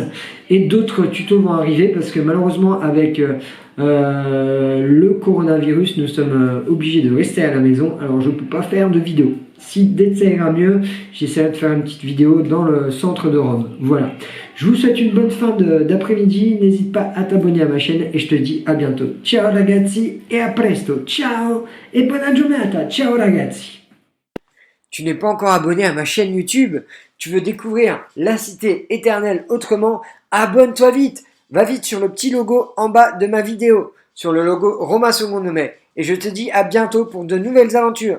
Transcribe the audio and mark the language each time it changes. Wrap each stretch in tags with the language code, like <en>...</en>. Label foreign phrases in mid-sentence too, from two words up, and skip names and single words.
<fr>Et d'autres tutos vont arriver parce que malheureusement, avec le coronavirus, nous sommes obligés de rester à la maison. Alors, je ne peux pas faire de vidéo. Si dès que ça ira mieux, j'essaierai de faire une petite vidéo dans le centre de Rome. Voilà. Je vous souhaite une bonne fin d'après-midi. N'hésite pas à t'abonner à ma chaîne et je te dis à bientôt.</fr> <it>Ciao ragazzi</it> <fr>et à</fr> <it>presto. Ciao et buona giornata. Ciao ragazzi.</it> <fr>Tu n'es pas encore abonné à ma chaîne YouTube? Tu veux découvrir la cité éternelle autrement? Abonne-toi vite. Va vite sur le petit logo en bas de ma vidéo, sur le logo Roma Secondo Me. Et je te dis à bientôt pour de nouvelles aventures.</fr>